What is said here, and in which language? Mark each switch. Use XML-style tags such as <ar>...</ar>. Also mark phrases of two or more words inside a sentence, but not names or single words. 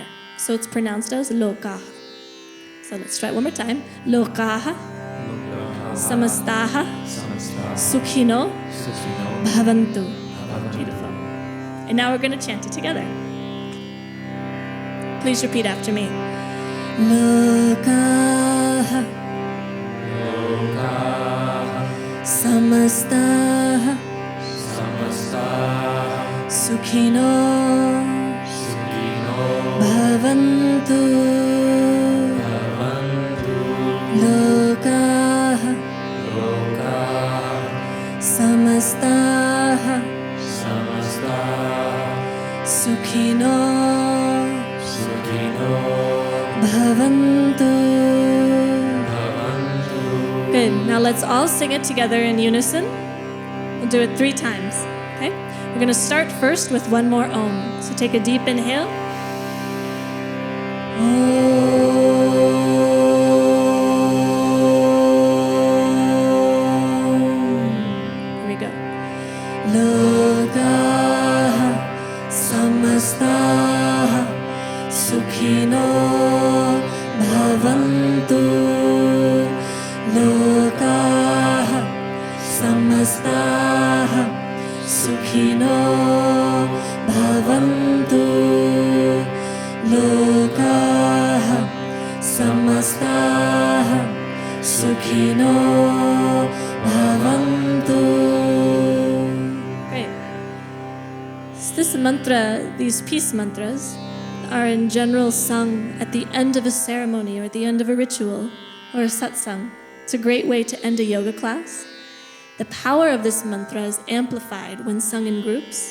<en>So it's pronounced as lokaha. So let's try it one more time.</en> <sa>Lokaha, Lokah. samastaha, Samastaha. sukhino, Sukhino. bhavantu. Bhavantu.</sa> <en>Beautiful. And now we're going to chant it together. Please repeat after me.</en> <sa>Lokah, Lokah. samastaha, Samastaha. sukhino, Sukhino. bhavantu. Bhavantu. Lokah, Lokah. samastaha, Samastaha. sukhino, Sukhino. bhavantu. Bhavantu.</sa> <en>Good. Now let's all sing it together in unison. We'll do it 3 times. Okay? We're going to start first with one more Om. So take a deep inhale. Here we go.</en> <sa>Lokah samastaha sukhino bhavantu. Lokah samastaha sukhino bhavantu. Lokah samastaha sukhino bhavantu.</sa> <en>Great. This mantra, these peace mantras, are in general sung at the end of a ceremony or at the end of a ritual or a satsang. It's a great way to end a yoga class. The power of this mantra is amplified when sung in groups.</en>